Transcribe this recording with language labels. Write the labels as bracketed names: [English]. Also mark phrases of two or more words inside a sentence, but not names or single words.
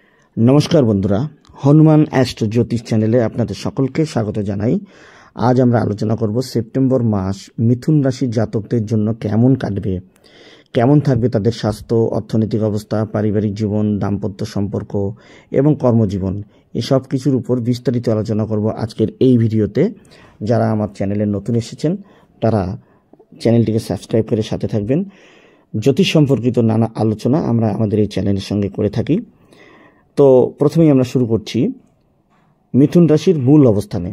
[Bangla] নমস্কার বন্ধুরা হনুমান এস্ট্রো জ্যোতিষ চ্যানেলে আপনাদের সকলকে স্বাগত জানাই। আজ আমরা আলোচনা করব সেপ্টেম্বর মাস মিথুন রাশির জাতকদের জন্য কেমন কাটবে, কেমন থাকবে তাদের স্বাস্থ্য, অর্থনৈতিক অবস্থা, পারিবারিক জীবন, দাম্পত্য সম্পর্ক এবং কর্মজীবন এই সব কিছুর উপর বিস্তারিত আলোচনা করব আজকের এই ভিডিওতে। যারা আমার চ্যানেলে নতুন এসেছেন তারা চ্যানেলটিকে সাবস্ক্রাইব করে সাথে থাকবেন। জ্যোতিষ সম্পর্কিত নানা আলোচনা আমরা আমাদের এই চ্যানেলের সঙ্গে করে থাকি। তো প্রথমেই আমরা শুরু করছি মিথুন রাশির মূল অবস্থানে।